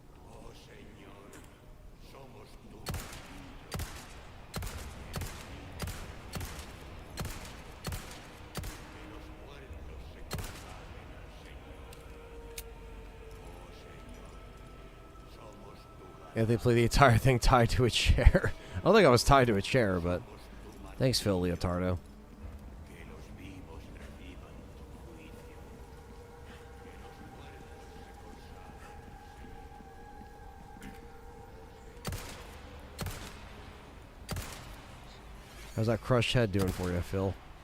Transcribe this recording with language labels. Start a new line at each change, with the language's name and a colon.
Spanish: Oh Señor, somos tu bandido. Que los muertos se consagren al Señor. Oh Señor, somos tu ganado.
English: Yeah, they play the entire thing tied to a chair. I don't think I was tied to a chair, but thanks, Phil Leotardo.
Spanish: Que los vivos reciban tu juicio. Que los muertos se consagren al Señor.
English: How's that crushed head doing for you, Phil?